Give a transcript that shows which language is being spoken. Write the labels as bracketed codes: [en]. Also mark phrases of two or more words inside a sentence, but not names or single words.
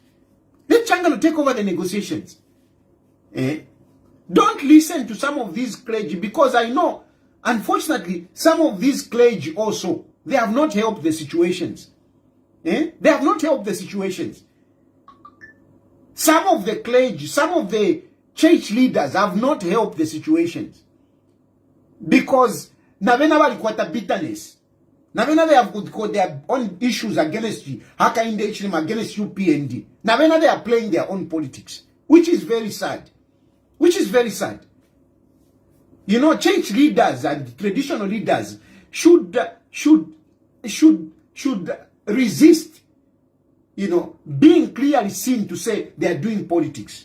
[en] Don't listen to some of these clergy because I know, unfortunately, some of these clergy also, they have not helped the situations. They have not helped the situations. Some of the clergy, some of the church leaders have not helped the situations. [bem] Because Navena walikwata bitterness. [en] Navena they have got their own issues against you. Haka in the HLM against UPND. Navena they are playing their own politics, which is very sad. Which is very sad. You know, church leaders and traditional leaders should resist, you know, being clearly seen to say they are doing politics.